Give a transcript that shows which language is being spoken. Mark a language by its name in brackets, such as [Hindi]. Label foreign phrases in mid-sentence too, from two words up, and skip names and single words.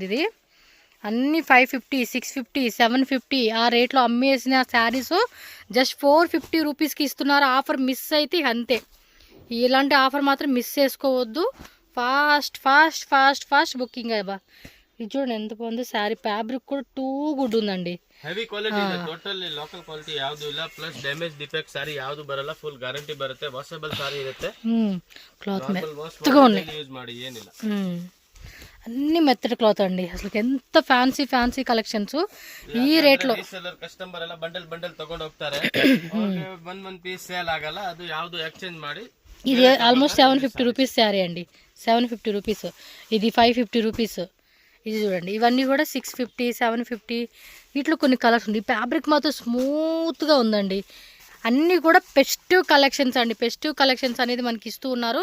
[Telugu] ఇది అన్నీ 550, 650, 750 ఆ రేట్లో అమ్మేసిన శారీస్ జస్ట్ 450 రూపీస్కి ఇస్తున్నారు. [English] offer miss [Telugu] అయితే అంతే. ఇలాంటి ఆఫర్ మాత్రం మిస్ చేసుకోవద్దు. [English] fast booking [Telugu] అయ్యా. ఇది చూడండి ఎంత బాగుంది శారీ, ఫ్యాబ్రిక్ కూడా [English] too good [Telugu] ఉందండి. [English] heavy quality [Kannada] ಇದೆ, [English] totally local quality [Kannada] ಯಾವುದು ಇಲ್ಲ, [English] plus damage defect saree [Kannada] ಯಾವುದು ಬರಲ್ಲ, [English] full guarantee [Kannada] ಬರುತ್ತೆ, [English] washable saree [Kannada] ಇರುತ್ತೆ. [Telugu] క్లాత్ మెత్తగా ఉన్నాయి, [Kannada] ಯೂಸ್ ಮಾಡಿ ಏನಿಲ್ಲ. [Telugu] అన్ని మెత్తటి క్లాత్ అండి. అసలు ఎంత [English] fancy collections [Telugu] ఈ రేట్ లో. [Kannada] కస్టమర్ ಎಲ್ಲ ಬಂಡಲ್ ತಗೊಂಡು ಹೋಗ್ತಾರೆ, ಒಂದ್ [English] piece sale [Kannada] ಆಗಲ್ಲ, ಅದು ಯಾವುದು ಎಕ್ಸ್ಚೇಂಜ್ ಮಾಡಿ. [Telugu] ఇది ఆల్మోస్ట్ 750 రూపీస్ శారీ అండి, 750 రూపీస్. ఇది 550 రూపీస్. ఇది చూడండి, ఇవన్నీ కూడా 650, 750. వీటిలో కొన్ని కలర్స్ ఉంది. ఫ్యాబ్రిక్ మాత్రం స్మూత్గా ఉందండి. అన్నీ కూడా [English] festive collections [Telugu] అండి. [English] festive collections [Telugu] అనేది మనకి ఇస్తూ ఉన్నారు.